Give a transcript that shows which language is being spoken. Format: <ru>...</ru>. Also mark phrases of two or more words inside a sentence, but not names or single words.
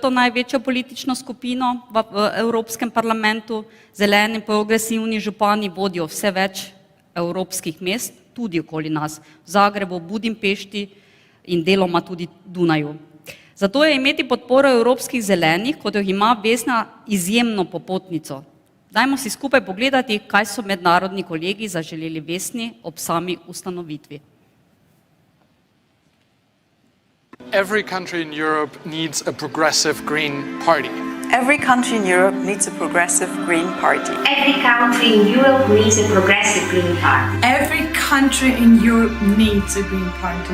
<sl>največjo politično skupino v Evropskem parlamentu, zeleni progresivni župani vodijo vse več evropskih mest, tudi okoli nas, v Zagrebu, Budimpešti in deloma tudi Dunaju. Zato je imeti podporo evropskih zelenih, kot jo ima Vesna, izjemno popotnico. Dajmo si skupaj pogledati, kaj so mednarodni kolegi zaželeli Vesni ob sami ustanovitvi.</sl> <en>Every country in Europe needs a progressive green party. Every country in Europe needs a progressive green party. Every country in Europe needs a progressive green party. Every country in Europe needs a green party.</en>